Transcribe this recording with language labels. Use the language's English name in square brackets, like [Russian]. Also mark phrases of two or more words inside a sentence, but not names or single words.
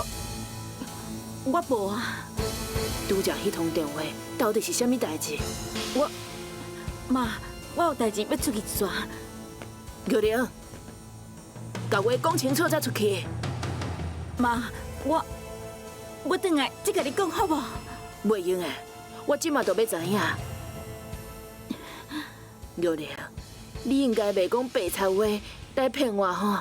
[Min Nan Chinese] 我无啊。拄则迄通电话，到底是啥物代志？妈，我有代志要出去一转。玉玲，甲话讲清楚才出去。妈，我转来再甲你讲好无？袂用诶，我即马就要知影。玉玲，你应该袂讲白贼话来骗我吼。